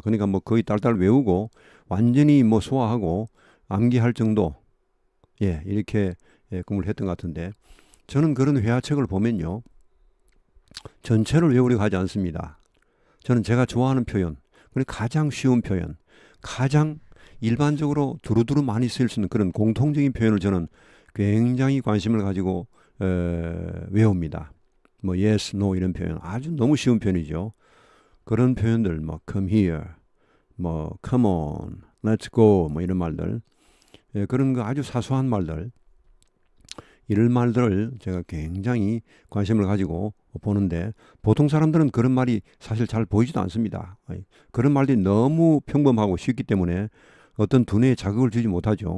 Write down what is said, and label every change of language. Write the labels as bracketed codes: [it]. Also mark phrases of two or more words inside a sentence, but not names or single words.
[ko] 그러니까 거의 딸딸 외우고 완전히 소화하고 암기할 정도, 이렇게 공부를 했던 것 같은데, 저는 그런 회화책을 보면요, 전체를 외우려고 하지 않습니다. 저는 제가 좋아하는 표현, 그리고 가장 쉬운 표현, 가장 일반적으로 두루두루 많이 쓰일 수 있는 그런 공통적인 표현을 저는 굉장히 관심을 가지고 외웁니다. [en] yes, no [ko] 이런 표현, 아주 너무 쉬운 표현이죠. 그런 표현들, [en] come here, come on, let's go, [ko] 이런 말들, 그런 거 아주 사소한 말들, 이런 말들을 제가 굉장히 관심을 가지고 보는데, 보통 사람들은 그런 말이 사실 잘 보이지도 않습니다. 그런 말들이 너무 평범하고 쉽기 때문에 어떤 두뇌에 자극을 주지 못하죠.